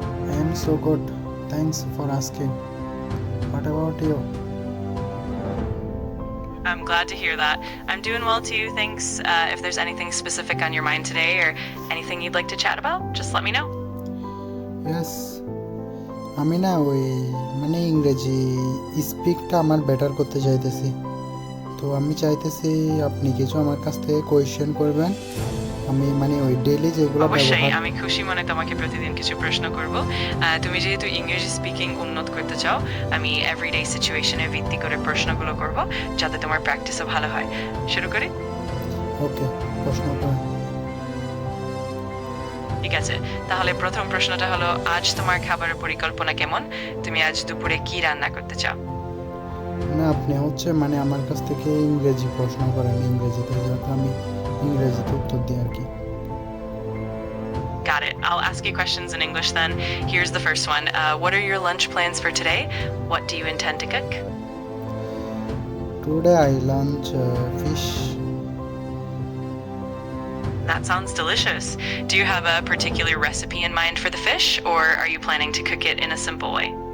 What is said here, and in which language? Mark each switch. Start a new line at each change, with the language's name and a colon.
English: I am so good. Thanks for asking. What about you? I'm glad to hear that. I'm doing well too, thanks. If there's anything specific on your mind today or anything you'd like to chat about, just let me know. Yes.
Bangla: আমি না ওই মানে ইংরেজি স্পিকটা আমার better করতে চাইতেছি। তো আমি চাইতেছি আপনি কিছু আমার কাছ থেকে কোয়েশ্চেন করবেন। আমি মানে ওই ডেইলি যেগুলো অবশ্যই ব্যবহার, আমি খুশি মনে তোমাকে প্রতিদিন কিছু প্রশ্ন করব। তুমি যেহেতু ইংরেজি স্পিকিং উন্নত করতে চাও, আমি
English: everyday সিচুয়েশনে
Bangla: ভিত্তি করে প্রশ্নগুলো করব যাতে তোমার প্র্যাকটিসও ভালো হয়। শুরু করি? ওকে, প্রশ্ন করেন। ঠিক আছে, তাহলে প্রথম প্রশ্নটা হলো, আজ তোমার খাবারের পরিকল্পনা কেমন? তুমি আজ দুপুরে কি রান্না করতে চাও? না, আপনি হচ্ছে মানে আমার কাছ থেকে ইংরেজি প্রশ্ন করেন, ইংরেজিতে, যাতে আমি ইংরেজিতে উত্তর দিই আর কি।
English: Got it. I'll ask you questions in English then. Here's the first one. What are your lunch plans for today? What do you intend to cook? Today I lunch fish. That sounds delicious. Do you have a particular recipe in mind for the fish, or are you planning to cook it in a simple way?